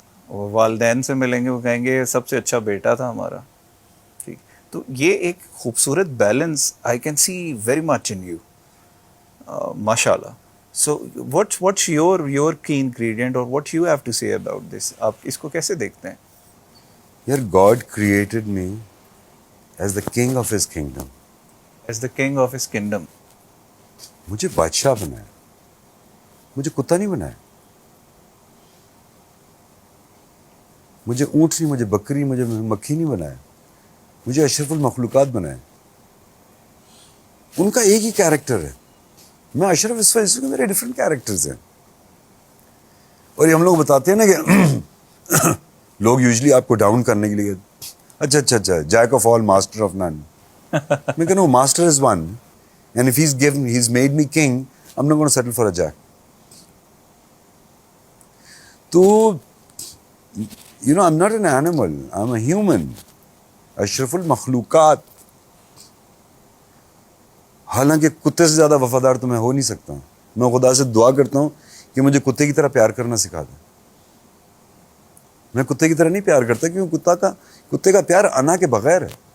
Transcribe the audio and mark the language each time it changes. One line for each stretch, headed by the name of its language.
Hindi: और वालदैन से मिलेंगे वो कहेंगे सबसे अच्छा बेटा था हमारा. ठीक. तो ये एक खूबसूरत
English: Balance I can see very much in you, माशाल्लाह. So what's your key ingredient और what you have to say about this.
Hindi: आप इसको कैसे देखते हैं?
English: यार God created me as the king of his kingdom. As the king of his kingdom.
Hindi: मुझे बादशाह बनाया, मुझे कुत्ता नहीं बनाया. मुझे ऊँट नहीं, मुझे बकरी, मुझे मक्खी नहीं बनाया. मुझे अशरफुल मखलूकात बनाया. उनका एक ही कैरेक्टर है, मैं अशरफ. इस वजह से मेरे डिफरेंट कैरेक्टर्स हैं. और ये हम लोग बताते हैं ना कि लोग यूजली आपको डाउन करने के लिए, अच्छा,
English: Jack of all master of none.
Hindi: मैं कहूँ
English: Master is one and if he's made me king, I'm not going to settle for a jack. तो you know, I'm not an animal, I'm a human.
Hindi: अशरफुल मखलूकात. हालांकि कुत्ते से ज़्यादा वफादार तो मैं हो नहीं सकता. मैं खुदा से दुआ करता हूँ कि मुझे कुत्ते की तरह प्यार करना सिखा दे. मैं कुत्ते की तरह नहीं प्यार करता क्योंकि कुत्ते का प्यार अना के बगैर है.